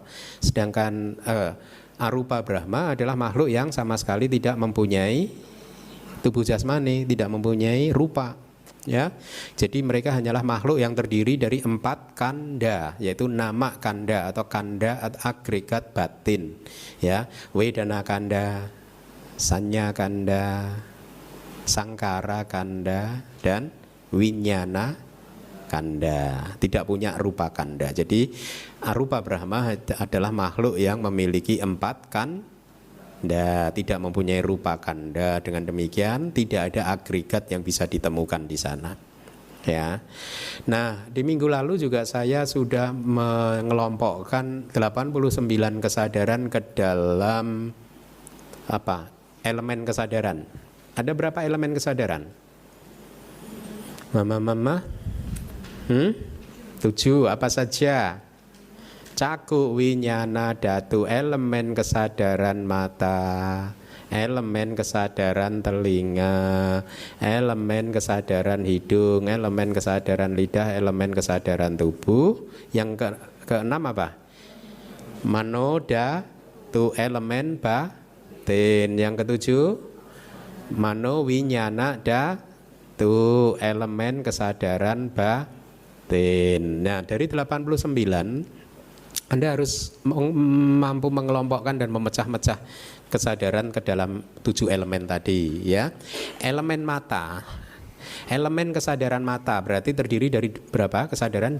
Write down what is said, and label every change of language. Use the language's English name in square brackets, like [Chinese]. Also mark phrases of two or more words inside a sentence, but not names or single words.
[Indonesian] Sedangkan arupa Brahma adalah makhluk yang sama sekali tidak mempunyai tubuh jasmani, tidak mempunyai rupa. Ya, jadi mereka hanyalah makhluk yang terdiri dari 4 kanda, yaitu [Pali] nama kanda [Indonesian] atau kanda atau agregat batin. Ya, [Pali] Vedana kanda, Sanya kanda, Sangkara kanda, dan Winyana kanda. [Indonesian] Tidak punya [Pali] rupa kanda. [Indonesian] Jadi arupa Brahma adalah makhluk yang memiliki 4 kanda, tidak mempunyai [Pali] rupa kanda. [Indonesian] Dengan demikian tidak ada agregat yang bisa ditemukan di sana, ya. Nah, di minggu lalu juga saya sudah mengelompokkan 89 kesadaran ke dalam elemen kesadaran. Ada berapa elemen kesadaran? Mama? 7. Apa saja? [Pali] Caku, winyana, dhatu, [Indonesian] elemen kesadaran mata, elemen kesadaran telinga, elemen kesadaran hidung, elemen kesadaran lidah, elemen kesadaran tubuh. Yang keenam apa? [Pali] Mano, dhatu, [Indonesian] elemen batin. Yang ketujuh, [Pali] mano, winyana, dhatu, [Indonesian] elemen kesadaran batin. Nah, dari 89 Anda harus mampu mengelompokkan dan memecah-mecah kesadaran ke dalam 7 elemen tadi ya. Elemen mata, elemen kesadaran mata berarti terdiri dari berapa kesadaran?